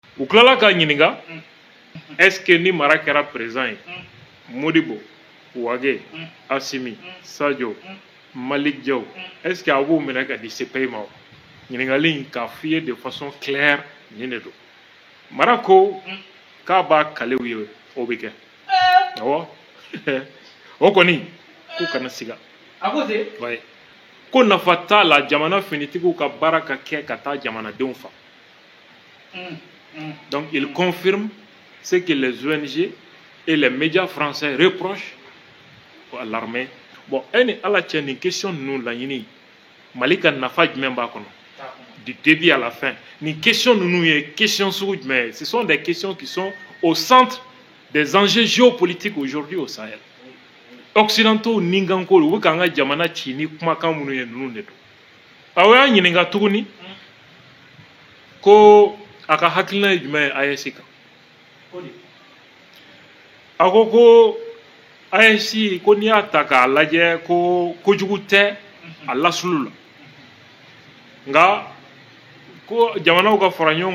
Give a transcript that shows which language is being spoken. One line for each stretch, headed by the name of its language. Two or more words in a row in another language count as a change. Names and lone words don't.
Bambara: u tilala k'a ɲininka
French: est-ce que
Bambara: ni mara kɛra président ye Modibo Wage Assimi Sadio Malick Diaw
French: est-ce que
Bambara: a b'u minɛ ka di CPI ma ɲininkali in k'a f'i ye
French: de façon claire
Bambara: nin de don mara ko k'a b'a kalew ye o bɛ kɛ awɔ o kɔni k'u kana siga ko nafa t'a la jamana finitigiw ka baara ka kɛ ka taa jamanadenw fa
French: donc il confirme ce que les ONG et les médias français reprochent à l'armée. Bon,
Bambara: ala cɛ nin question ninnu laɲini Mali ka nafa jumɛn b'a kɔnɔ
French: du début à la fin
Bambara: nin question ninnu ye question sugu jumɛn
French: ce sont des questions qui sont au centre des enjeux géopolitiques aujourd'hui au Sahel.
Bambara: Occidentaux ni kanko u bɛ k'an ka jamana ci ni kumakan minnu ye ninnu de don a y'a ɲininka tuguni ko a ka hakilina ye jumɛn ye AES kan a ko AES ko n'i y'a ta k'a lajɛ ko kojugu tɛ a lasulu la nka ko jamanaw ka fara ɲɔgɔn